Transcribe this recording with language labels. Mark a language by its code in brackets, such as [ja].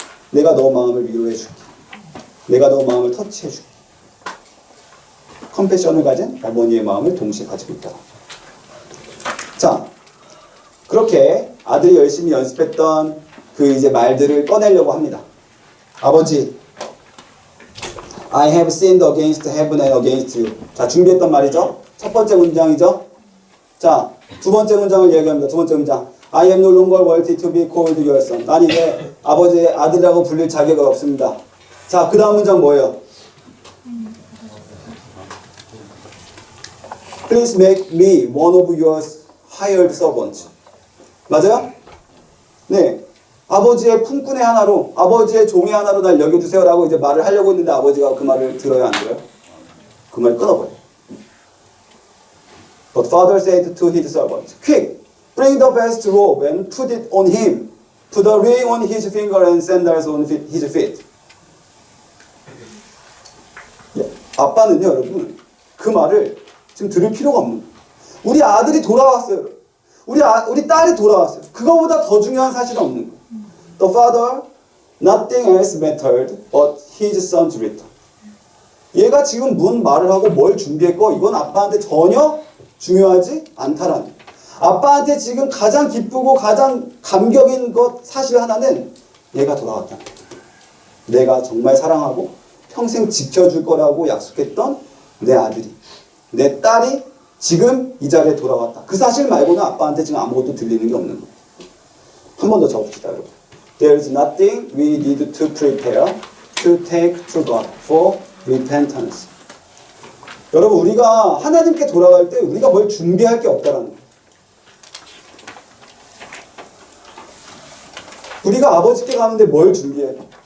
[ko] 내가 너 마음을 위로해줄게. 내가 너 마음을 터치해줄게. 컴패션을 가진 어머니의 마음을 동시에 가지고 있다. 자, 그렇게 아들이 열심히 연습했던 그 이제 말들을 꺼내려고 합니다. 아버지, [en] I have sinned against heaven and against you. [ko] 자, 준비했던 말이죠. 첫 번째 문장이죠. 자, 두 번째 문장을 얘기합니다. 두 번째 문장. [en] I am no longer worthy to be called your son. [ko] 난 이제 아버지의 아들이라고 불릴 자격이 없습니다. 자, 그 다음 문장 뭐예요? [en] Please make me one of your hired servants. [ko] 맞아요? 네. 아버지의 품꾼의 하나로, 아버지의 종의 하나로 날 여겨주세요 라고 이제 말을 하려고 했는데 아버지가 그 말을 들어요, 안 들어요? 그 말을 끊어버려요. [en] But father said to his servants, Quick, bring the best robe and put it on him. Put a ring on his finger and sandals on his feet. [ko] 아빠는요, 여러분, 그 말을 지금 들을 필요가 없는 거예요. 우리 아들이 돌아왔어요. 우리 딸이 돌아왔어요. 그거보다 더 중요한 사실은 없는 거예요. [en] The father, nothing else mattered but his son's return. [ko] 얘가 지금 뭔 말을 하고 뭘 준비했고 이건 아빠한테 전혀 중요하지 않다라는 거예요. 아빠한테 지금 가장 기쁘고 가장 감격인 것 사실 하나는 얘가 돌아왔다. 내가 정말 사랑하고 평생 지켜줄 거라고 약속했던 내 아들이, 내 딸이 지금 이 자리에 돌아왔다. 그 사실 말고는 아빠한테 지금 아무것도 들리는 게 없는 거예요. 한 번 더 적읍시다, 여러분. [en] There's nothing we need to prepare to take to God for repentance. [ko] 여러분, 우리가 하나님께 돌아갈 때 우리가 뭘 준비할 게 없다라는 거예요. 우리가 아버지께 가는데 뭘 준비해?